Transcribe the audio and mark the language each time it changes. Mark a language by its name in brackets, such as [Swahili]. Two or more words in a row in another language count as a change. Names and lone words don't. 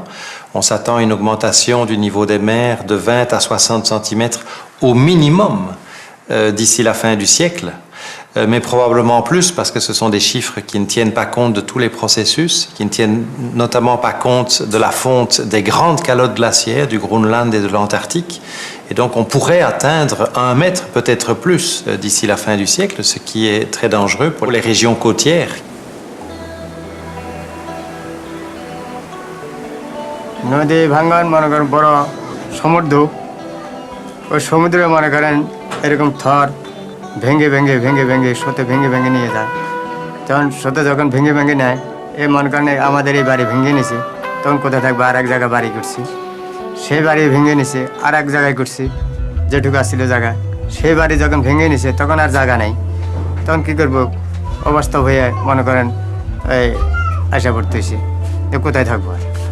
[French] On s'attend à une augmentation du niveau des mers de 20 à 60 cm au minimum d'ici la fin du siècle, mais probablement plus parce que ce sont des chiffres qui ne tiennent pas compte de tous les processus, qui ne tiennent notamment pas compte de la fonte des grandes calottes glaciaires du Groenland et de l'Antarctique. Et donc on pourrait atteindre 1 mètre, peut-être plus, d'ici la fin du siècle, ce qui est très dangereux pour les régions côtières. [Bangla] নদী ভাঙ্গন মনে করেন বড় সমুদ্র ওই সমুদ্রে মনে করেন এরকম থর ভেঙে ভেঙে ভেঙে ভেঙে স্রোতে ভেঙে ভেঙে নিয়ে যায় তখন স্রোতে যখন ভেঙে ভেঙে নেয় এই মনে করেন আমাদের এই বাড়ি ভেঙে নিছে তখন কোথায় থাকবে আর এক জায়গায় বাড়ি করছি সেই বাড়ি ভেঙে নিছে আর এক জায়গায় করছি যেটুকু আসছিল জায়গা সেই বাড়ি যখন ভেঙে নিছে তখন আর জায়গা নাই তখন কী করবো অবাস্তব হয়ে মনে করেন এই আশা পড়তেছি যে কোথায় থাকবো আর